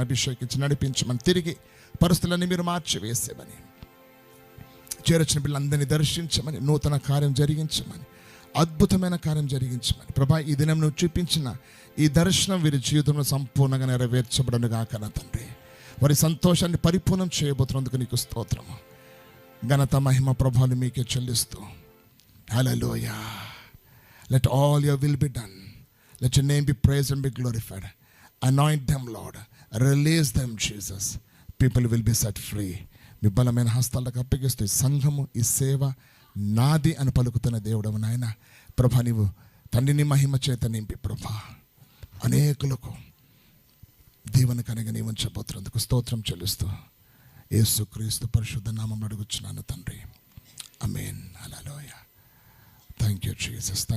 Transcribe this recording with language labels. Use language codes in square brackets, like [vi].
[te] అభిషేకించి నడిపించమని, తిరిగి పరిస్థితులన్నీ మీరు మార్చివేసేమని, చేరొచ్చిన పిల్లలందరినీ దర్శించమని, నూతన కార్యం జరిగించమని, అద్భుతమైన కార్యం జరిగించమని ప్రభా. ఈ దినం నువ్వు చూపించిన ఈ దర్శనం వీరి జీవితంలో సంపూర్ణంగా నెరవేర్చబడను గాక నా తండ్రి. వారి సంతోషాన్ని పరిపూర్ణం చేయబోతున్నందుకు నీకు స్తోత్రము, ఘనత, మహిమ, ప్రభావాలు మీకే చెల్లిస్తూ. హల్లెలూయా. [en] Let all your will be done. Let your name be praised and be glorified. Anoint them, Lord. Release them, Jesus. People will be set free. [te] మీ బలమైన హస్తాలకు అప్పగిస్తూ ఈ సంఘము, ఈ సేవ నాది అని పలుకుతున్న దేవుడవు నాయన ప్రభా. నీవు తండ్రిని మహిమ చేత నింపి ప్రభా అనేకులకు దీవెనకరంగా నీవు ఉంచబోతున్నందుకు స్తోత్రం చెల్లిస్తూ యేసుక్రీస్తు పరిశుద్ధ నామములో అడుగుచున్నాను తండ్రి. ఆమేన్. హల్లెలూయా. [en] Thank you, Jesus. Thank you.